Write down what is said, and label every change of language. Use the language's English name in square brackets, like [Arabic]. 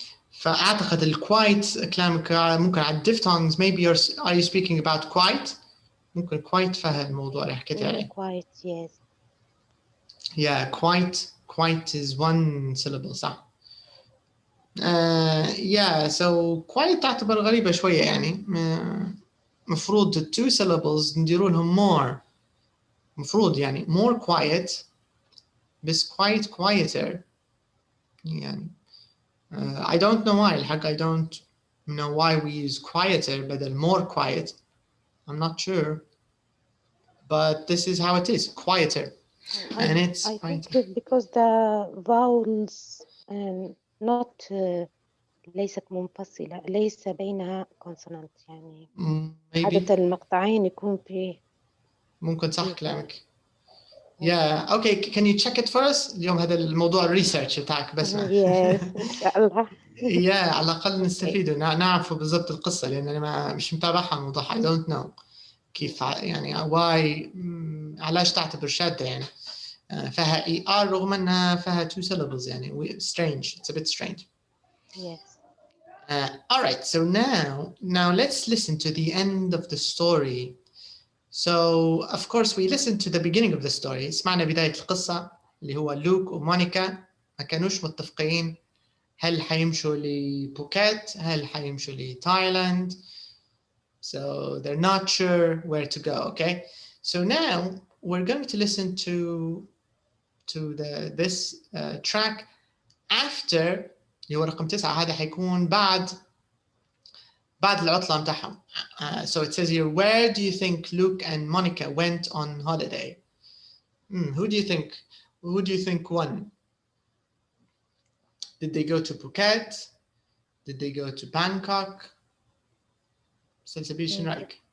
[Arabic] فأعتقد الquiet كلامك ممكن على diphthongs. [English] Maybe are you speaking about quite? [Arabic] ممكن quite فهذا الموضوع اللي حكيتي عليه. [English] Quite, yes. Yeah, quite is 1 syllable [Arabic] صح. [English] Yeah, so quite [Arabic] تعتبر غريبة شوية يعني. مفروض [English] 2 syllables [Arabic] نديروا لهم more. مفروض يعني [English] more quiet [Arabic] بس [English] quite quieter يعني. I don't know why [Arabic] الحق. [English] I don't know why we use quieter بدل more quiet. I'm not sure, but this is how it is, quieter. And it's I think it's because the vowels not [Arabic] ليست منفصلة، ليس بينها [English] consonant يعني. [Arabic] عادة المقطعين يكون فيه. ممكن صح كلامك. [English] Yeah, okay, can you check it for us? [Arabic] اليوم هذا الموضوع الريسيرش بتاعك بس. [English] Yes, [Arabic] إن شاء الله. Yeah, على الأقل نستفيد ونعرف بالضبط القصة لأن أنا مش متابعها الموضوع. [English] I don't know [Arabic] كيف يعني [English] why [Arabic] علاش تعتبر شادة يعني. فيها ER رغم أنها فيها 2 syllables يعني. [English] Strange, it's a bit strange. Yes. All right, so now let's listen to the end of the story. So of course we listened to the beginning of the story. [Arabic] سمعنا بداية القصة اللي هو لوك ومونيكا ما كانوش متفقين هل حيمشوا لبوكيت هل حيمشوا لتايلاند. [English] So they're not sure where to go. Okay, so now we're going to listen to this track after [Arabic] اللي هو رقم 9. هذا حيكون بعد العطلة متاعهم. [English] So it says here, where do you think Luke and Monica went on holiday? Who do you think won? Did they go to Phuket? Did they go to Bangkok? Sensabi Shinraik.